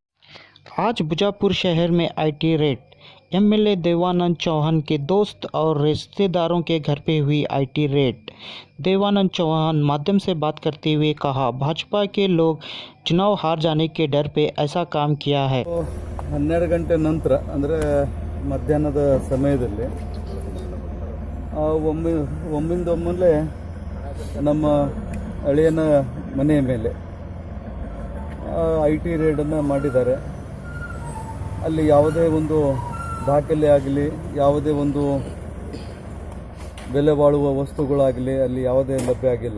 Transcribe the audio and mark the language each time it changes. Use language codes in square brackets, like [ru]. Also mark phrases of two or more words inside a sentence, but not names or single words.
[hi] आज बीजापुर शहर में [en] IT raid. [hi] एमएलए देवानंद चौहान के दोस्त और रिश्तेदारों के घर पे हुई [en] IT raid. [hi] देवानंद चौहान माध्यम से बात करते हुए कहा, भाजपा के लोग चुनाव हार जाने के डर पे ऐसा काम किया है। [kn] 12 ಗಂಟೆ ನಂತರ ಅಂದರೆ ಮಧ್ಯಾಹ್ನದ ಸಮಯದಲ್ಲಿ ಒಮ್ಮಿಂದೊಮ್ಮೆಲೆ ನಮ್ಮ ಅಳಿಯನ ಮನೆಯ ಮೇಲೆ ಐಟಿ ರೇಡನ್ನು ಮಾಡಿದ್ದಾರೆ. ಅಲ್ಲಿ ಯಾವುದೇ ಒಂದು ದಾಖಲೆ ಆಗಲಿ, ಯಾವುದೇ ಒಂದು ಬೆಲೆ ಬಾಳುವ ವಸ್ತುಗಳಾಗಲಿ ಅಲ್ಲಿ ಯಾವುದೇ ಲಭ್ಯ ಆಗಿಲ್ಲ.